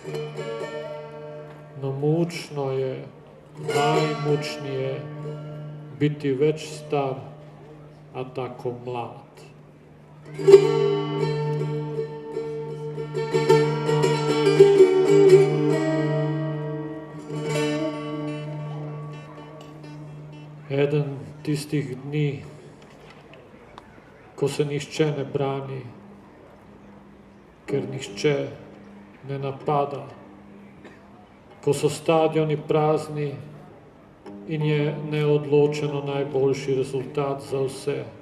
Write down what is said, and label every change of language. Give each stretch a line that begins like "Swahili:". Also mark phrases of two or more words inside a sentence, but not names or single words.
Croatian: No mučno je, najmučnije, biti već star, a tako mlad.
Slovenian: Jedan tistih dni, ko se nišče ne brani, ker nišče ne napada, ko so stadioni prazni in je neodločeno najboljši rezultat za vse,